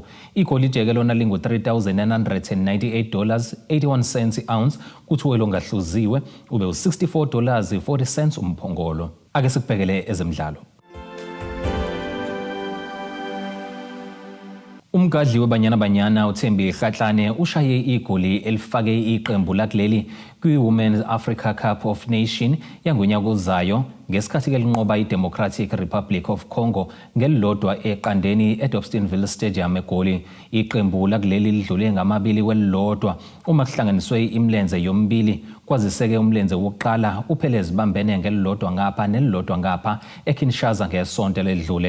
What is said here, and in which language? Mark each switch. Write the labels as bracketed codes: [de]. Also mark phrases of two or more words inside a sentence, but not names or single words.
[zu] Igolide ke lona lingu $3,998 81 ounce kuthi welo ngahluziwe ube u$64 40 umphongolo. Ake sikubhekele ezemidlalo. Umgadli weBanyana uThembi Kgatlana ushaye igoli elifake iqembu lakuleli kwi-Women's Africa Cup of Nation yangonyaka ozayo ngesikhathi ke linqoba iDemocratic Republic of Congo ngelilodwa eqandeni eDobsonville Stadium eGoli. Iqembu lakuleli lidlule ngamabili kwelilodwa uma kuhlanganiswe imilenze yombili kwaziseke umlenze wokuqala uPhelezi bambene ngelilodwa ngapha nelilodwa ngapha eKinshasa ngesonto ledlule.